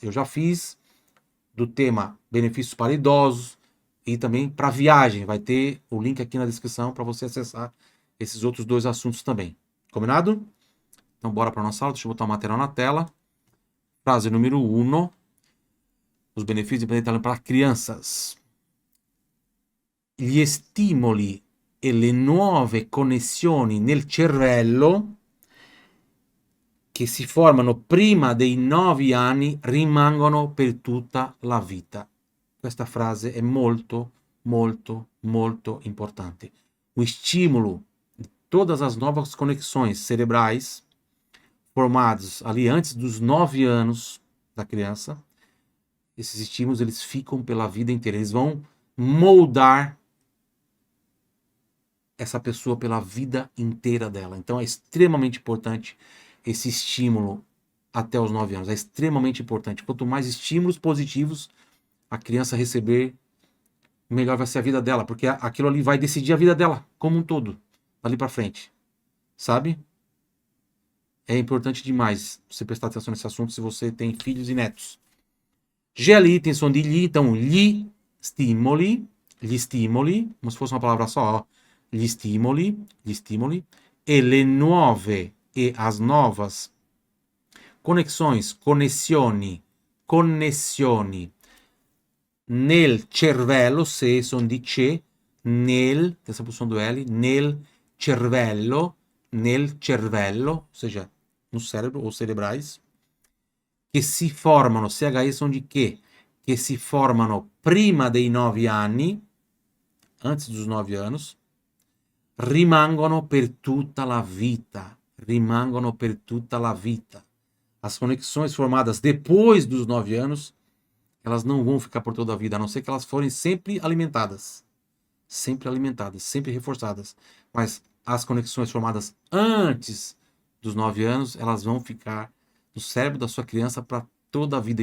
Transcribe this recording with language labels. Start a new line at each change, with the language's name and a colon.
Portuguese: Eu já fiz do tema benefícios para idosos e também para viagem. Vai ter o link aqui na descrição para você acessar esses outros dois assuntos também. Combinado? Então bora para nossa aula. Deixa eu botar o material na tela. Frase número 1. Os benefícios de aprender italiano para crianças.
Italian: Gli stimoli e le nuove connessioni nel cervello che si formano prima dei 9 anni rimangono per tutta la vita. Questa frase è molto, molto, molto importante.
Portuguese: O estímulo de todas as novas conexões cerebrais formadas ali antes dos 9 anos da criança, esses estímulos eles ficam pela vida inteira. Eles vão moldar essa pessoa pela vida inteira dela. Então é extremamente importante esse estímulo até os 9 anos. É extremamente importante. Quanto mais estímulos positivos a criança receber, melhor vai ser a vida dela, porque aquilo ali vai decidir a vida dela como um todo, dali para frente. Sabe? É importante demais você prestar atenção nesse assunto se você tem filhos e netos. GLI tem som de li, então
Italian: gli stimoli,
Portuguese: como se fosse uma palavra só, ó.
Italian: Gli stimoli, e le nuove
Portuguese: e as novas
Italian: connessioni nel cervello, se son di ce, nel,
Portuguese: essa posição do L,
Italian: nel cervello,
Portuguese: ou seja, no cérebro ou cerebrais,
Italian: che si formano, CHI sono di che si formano prima dei 9 anni,
Portuguese: antes dos 9 anos,
Italian: rimangono per tutta la vita. Rimangono per tutta la vita.
Portuguese: As conexões formadas depois dos 9 anos, elas não vão ficar por toda a vida, a não ser que elas forem sempre alimentadas. Sempre reforçadas. Mas as conexões formadas antes dos 9 anos, elas vão ficar no cérebro da sua criança para toda a vida.